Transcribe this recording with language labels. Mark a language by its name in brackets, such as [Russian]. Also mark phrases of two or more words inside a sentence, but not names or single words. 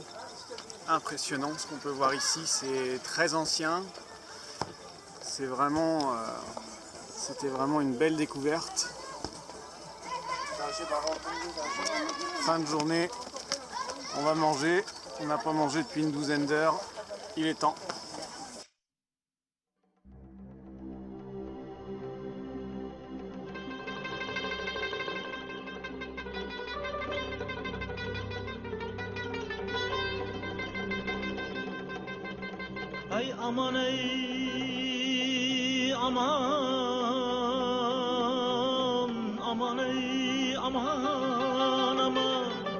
[French] Impressionnant ce qu'on peut voir ici, c'est très ancien. C'était vraiment une belle découverte. Fin de journée, on va manger. On n'a pas mangé depuis une douzaine d'heures. Il est temps. [Turkish] Ay aman ey aman aman ey aman aman